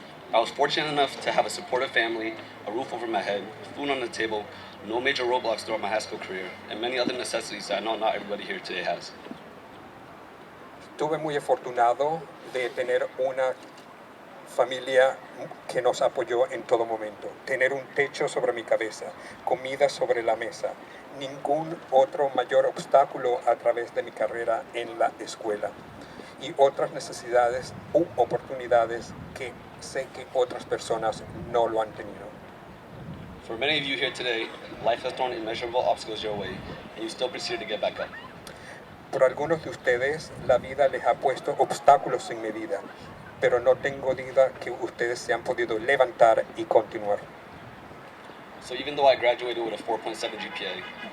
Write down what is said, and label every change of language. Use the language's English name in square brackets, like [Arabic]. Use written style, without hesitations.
[English] I was fortunate enough to have a supportive family, a roof over my head, food on the table, no major roadblocks throughout my high school career, and many other necessities that I know not everybody here today has. [Spanish] Estuve muy afortunado de tener una familia que nos apoyó en todo momento, tener un techo sobre mi cabeza, comida sobre la mesa, ningún otro mayor obstáculo a través de mi carrera en la escuela y otras necesidades u oportunidades que sé que otras personas no lo han tenido. [English] For many of you here today, life has thrown immeasurable obstacles your way, and you still proceed to get back up. [Spanish] Por algunos de ustedes, la vida les ha puesto obstáculos en mi vida, pero no tengo duda que ustedes se han podido levantar y continuar. [English] So even though I graduated with a 4.7 GPA,